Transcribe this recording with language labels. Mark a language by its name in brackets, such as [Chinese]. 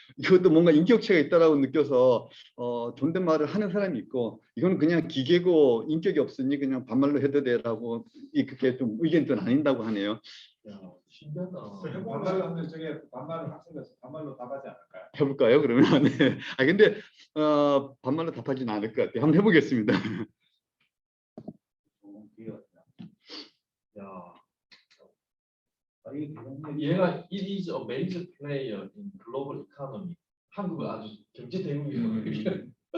[Korean] 이것도 뭔가 인격체가 있다라고 느껴서 존댓말을 하는 사람이 있고 이건 그냥 기계고 인격이 없으니 그냥 반말로 해도 돼라고 그렇게 좀 의견이 또 나뉜다고 하네요. 야, 신기하다. 반말로 하면 저게 반말로 학생에서 반말로 답하지 않을까요? 해볼까요? 그러면 네. 근데 반말로 답하지는 않을 것 같아요. 한번 해보겠습니다. 야, 얘가 [English] it is a major player in global economy. [Korean] 한국은 아주 경제 대국이거든요.